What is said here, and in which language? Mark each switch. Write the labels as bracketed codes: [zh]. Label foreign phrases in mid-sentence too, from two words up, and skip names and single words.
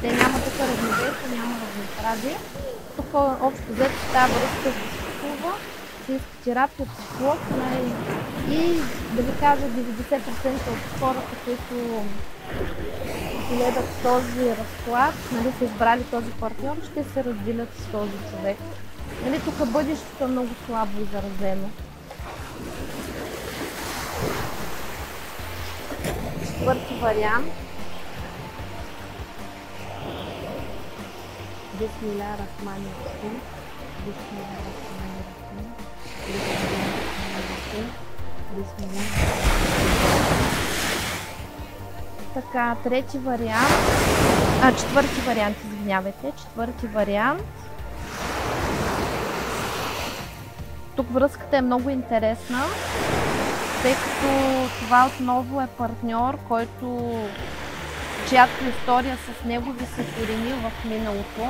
[bg] Няма тук равновесие, няма равноправие. Тук общо взето тази връзка се съществува, се иска терапия, психолог и да ви кажа 90% от хората, които гледат този разклад, нали, са избрали този партньор, ще се разделят с този човек. Нали, тук бъдещето е много слабо изразено. Четвърти вариант. [ar] بسم الله الرحمن الرحيم. بسم الله الرحمن الرحيم. Бисмилlah. [bg] Така, трети вариант. Четвърти вариант, извинявайте. Четвърти вариант. Тук връзката е много интересна, тъй като това отново е партньор, чиято история с него ви се корени в миналото.